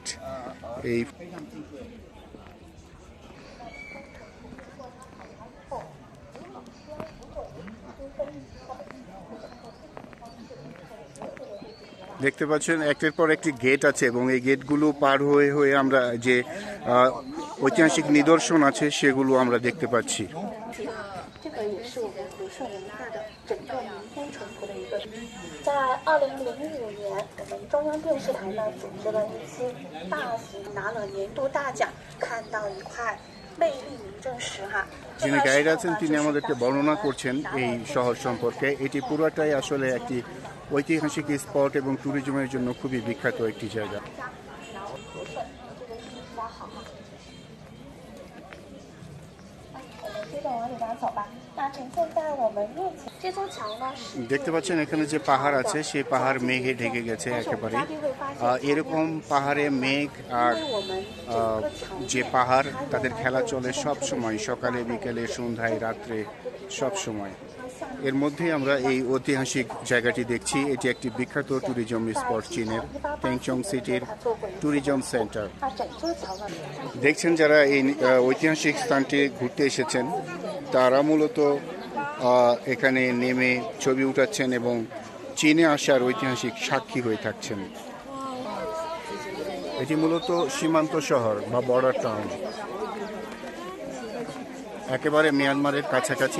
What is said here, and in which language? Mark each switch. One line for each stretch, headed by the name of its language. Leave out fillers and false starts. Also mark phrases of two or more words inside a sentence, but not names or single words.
Bangla: এই দেখতে পাচ্ছেন একটার পর একটি গেট আছে এবং এই গেটগুলো পার হয়ে হয়ে আমরা যে ঐতিহাসিক নিদর্শন আছে সেগুলো আমরা দেখতে পাচ্ছি।
Chinese: 这个也是我们旅顺文化的整个民间淳朴的一个。在2005年，我们中央电视台呢组织了一期大型，拿了年度大奖，看到一块魅力民政石哈。
Bangla: যিনি গাইড আছেন তিনি আমাদেরকে বর্ণনা করছেন এই শহর সম্পর্কে। এটি পুরোটাই আসলে একটি ঐতিহাসিক স্পট এবং ট্যুরিজমের জন্য খুবই বিখ্যাত একটি জায়গা।
Chinese: 接着往里边走吧。那呈现在我们面前这座桥呢是
Bangla: দেখতে পাচ্ছেন এখানে যে পাহাড় আছে সেই পাহাড় মেঘে ঢেকে গেছে একেবারে। এরকম পাহাড়ে মেঘ আর
Chinese: 因为我们整个桥
Bangla: যে পাহাড় তাদের খেলা চলে সব সময়, সকালে বিকেলে সন্ধ্যায় রাত্রে সব সময়। এর মধ্যেই আমরা এই ঐতিহাসিক জায়গাটি দেখছি। এটি একটি বিখ্যাত
English: tourism spot,
Bangla: চীনের ট্যাংচং
English: city's tourism center.
Chinese: 它整座桥呢
Bangla: দেখছেন যারা এই ঐতিহাসিক স্থানটি ঘুরতে এসেছেন তারা মূলত এখানে নেমে ছবি উঠাচ্ছেন এবং চীনে আসার ঐতিহাসিক সাক্ষী হয়ে থাকছেন। এটি মূলত সীমান্ত শহর বা
English: border town,
Bangla: একেবারে মিয়ানমারের কাছাকাছি।